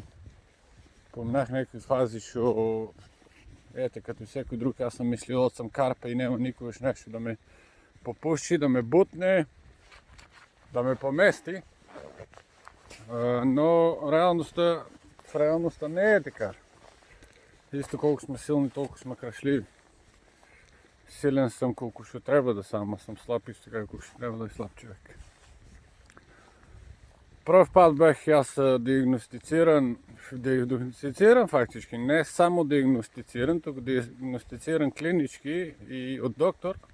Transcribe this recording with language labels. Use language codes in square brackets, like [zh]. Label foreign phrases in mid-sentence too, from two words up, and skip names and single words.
[mk] Поминах некои фази што, ете, като и секој друг, јас сам мислил од сам карпа и нема никогаш нешто да ме попуши, да ме бутне, да ме помести. Но реалноста не е така. Исто колко сме силни, толкова сме крашливи. [bg] Силен съм колко ще трябва да съм, а съм слаб исто така колко ще трябва да е слаб човек. Пръв път бях аз диагностициран фактически, не само диагностициран, тук диагностициран клинички и от доктор.